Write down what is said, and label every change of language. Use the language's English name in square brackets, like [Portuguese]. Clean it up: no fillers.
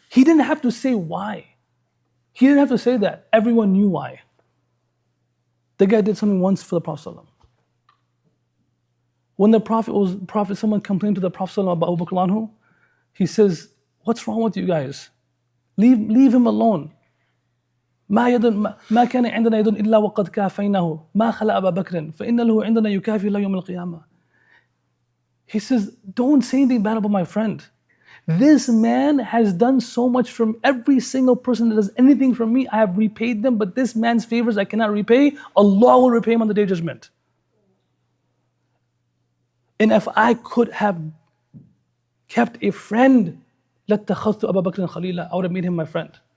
[English] He didn't have to say why. He didn't have to say that. Everyone knew why. The guy did something once for the Prophet ﷺ. When the Prophet, someone complained to the Prophet ﷺ about Abu Bakr anhu, he says, what's wrong with you guys? Leave him alone. [Arabic] ما كان عندنا يد إلا وقد كافيناه ما خلا أبا بكر فإن له عندنا يكافي الله يوم القيامة. [English] He says, don't say anything bad about my friend. This man has done so much from every single person that does anything for me. I have repaid them, but this man's favors I cannot repay. Allah will repay him on the Day of Judgment. And if I could have kept a friend, [Arabic] لَاتَّخَذْتُ أَبَا بَكْرٍ خَلِيلًا, [English] I would have made him my friend.